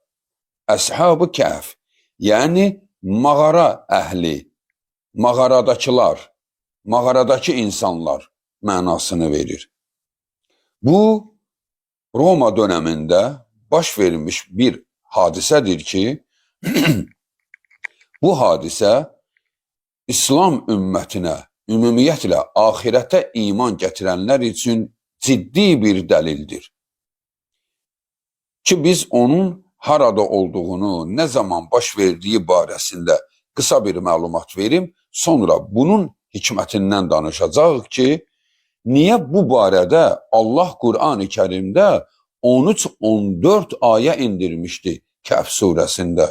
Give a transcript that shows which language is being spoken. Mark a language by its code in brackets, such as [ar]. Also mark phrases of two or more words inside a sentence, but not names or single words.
[az] Ashab-ı Kehf yani mağara ehli, mağaradakılar, mağaradakı insanlar mənasını verir. Bu Roma döneminde baş vermiş bir hadisedir ki, bu hadise İslam ümmətinə, ümumiyyətlə ahirətə iman gətirənlər üçün ciddi bir dəlildir. Ki biz onun harada olduğunu, nə zaman baş verdiyi barəsində qısa bir məlumat verim, sonra bunun hikmətindən danışacağıq ki, niyə bu barədə Allah Qur'an-ı Kərimdə 13-14 ayə indirmişdi Kəhf surəsində.